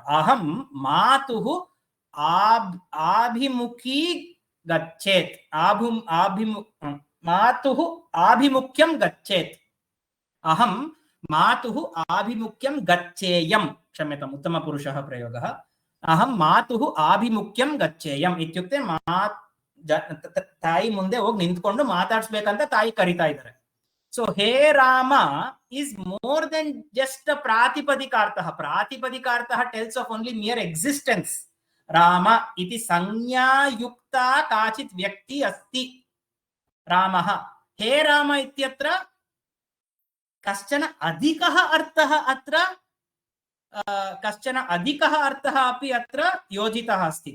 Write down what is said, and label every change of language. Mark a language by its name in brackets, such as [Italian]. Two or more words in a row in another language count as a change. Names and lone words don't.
[Sanskrit] अहं मातुः आभिमुखी गच्छेत्. मातुः आभिमुख्यं गच्छेत्. अहं मातुः आभिमुख्यं गच्छेयं, क्षम्यताम्, उत्तमपुरुषः प्रयोगः, अहं मातुः आभिमुख्यं गच्छेयम् इत्युक्ते [Kannada] ತಾಯಿ ಮುಂದೆ ಹೋಗಿ ನಿಂತ್ಕೊಂಡು ಮಾತಾಡ್ಸ್ಬೇಕಂತ ತಾಯಿ ಕರಿತಾ ಇದ್ದಾರೆ. [English] ಸೊ [Sanskrit] ಹೇ ರಾಮ [English] is more than just a ಪ್ರಾತಿಪದಿಕಾರ್ಥಃ. [Sanskrit] ಪ್ರಾತಿಪದಿಕಾರ್ಥಃ [English] tells of only mere existence. [Sanskrit] राम इति संज्ञायुक्ता काचित् व्यक्ति अस्ति रामः. हे राम इत्यत्र कश्चन अधिकः अर्थः अत्र कश्चन अधिकः अर्थः अपि अत्र योजितः अस्ति.